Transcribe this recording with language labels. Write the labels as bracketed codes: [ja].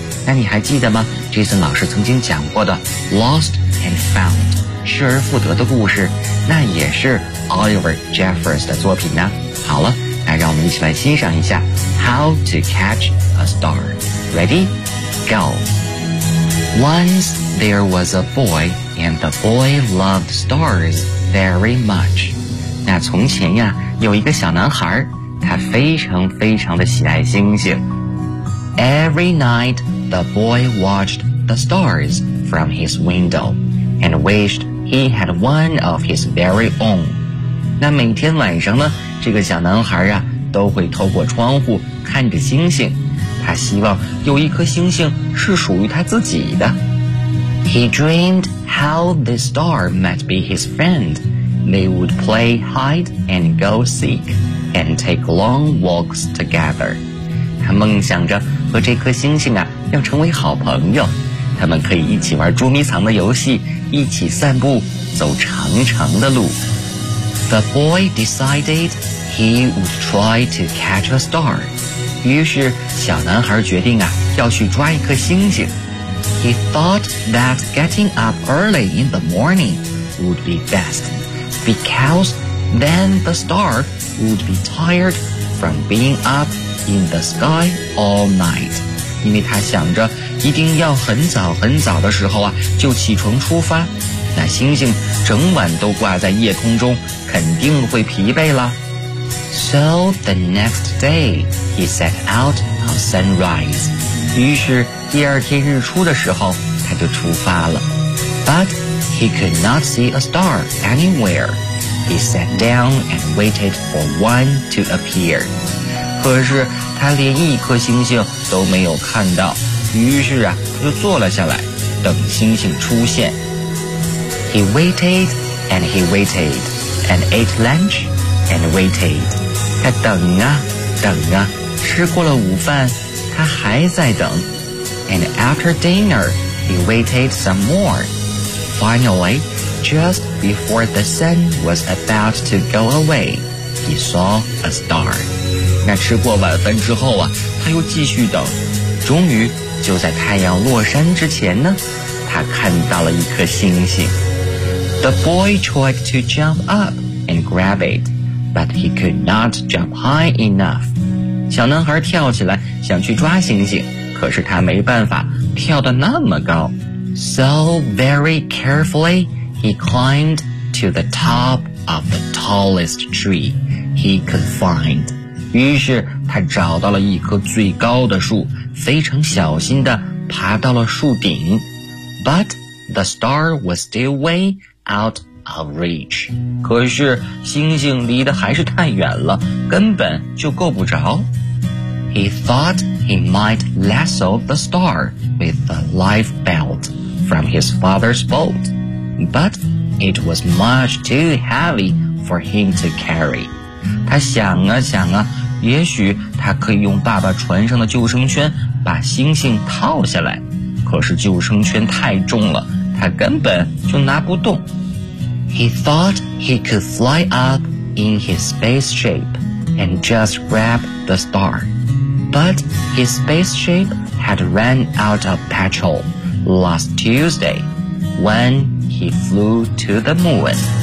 [zh] 那你还记得吗 Jason 老师曾经讲过的 Lost and Found 失而复得的故事，那也是 Oliver Jeffers 的作品呢。好了，那让我们一起来欣赏一下 How to Catch a Star. [en] ReadyOnce there was a boy, and the boy loved stars very much. [zh] 那从前呀，有一个小男孩，他非常非常的喜爱星星。 [en] Every night, the boy watched the stars from his window and wished he had one of his very own. [zh] 那每天晚上呢，这个小男孩呀，都会透过窗户看着星星。他希望有一颗星星是属于他自己的。 [en] He dreamed how the star might be his friend. They would play hide and go seek and take long walks together. [zh] 他梦想着和这颗星星啊要成为好朋友，他们可以一起玩捉迷藏的游戏，一起散步，走长长的路。 [en] The boy decided he would try to catch a star. [zh] 于是小男孩决定啊要去抓一颗星星。 [en] He thought that getting up early in the morning would be best, because then the star would be tired from being up in the sky all night. [zh] 因为他想着一定要很早很早的时候啊就起床出发，那星星整晚都挂在夜空中肯定会疲惫了。 [en] So the next day, he set out on sunrise. [zh] 于是第二天日出的时候他就出发了。 [en] But he could not see a star anywhere. He sat down and waited for one to appear. [zh] 可是他连一颗星星都没有看到，于是啊他就坐了下来等星星出现。 [en] He waited and he waited and ate lunch and waited. [zh] 他等啊等啊，吃过了午饭他还在等。 [en] And after dinner he waited some more. Finally, just before the sun was about to go away, he saw a star. [zh] 那吃过晚饭之后啊他又继续等，终于就在太阳落山之前呢，他看到了一颗星星。 [en] The boy tried to jump up and grab it, but he could not jump high enough. [zh] 小男孩跳起来想去抓星星，可是他没办法跳得那么高。 [en] So very carefully, he climbed to the top of the tallest tree he could find. [zh] 于是他找到了一棵最高的树，非常小心地爬到了树顶。 [en] But the star was still way out of reach. [zh] 可是星星离得还是太远了，根本就够不着。 [en] He thought he might lasso the star with the life belt from his father's boat, but it was much too heavy for him to carry. [zh] 他想啊想啊，也许他可以用爸爸船上的救生圈把星星套下来，可是救生圈太重了，他根本就拿不动。 [en] He thought he could fly up in his spaceship and just grab the star. But his spaceship had run out of petrol last Tuesday when he flew to the moon.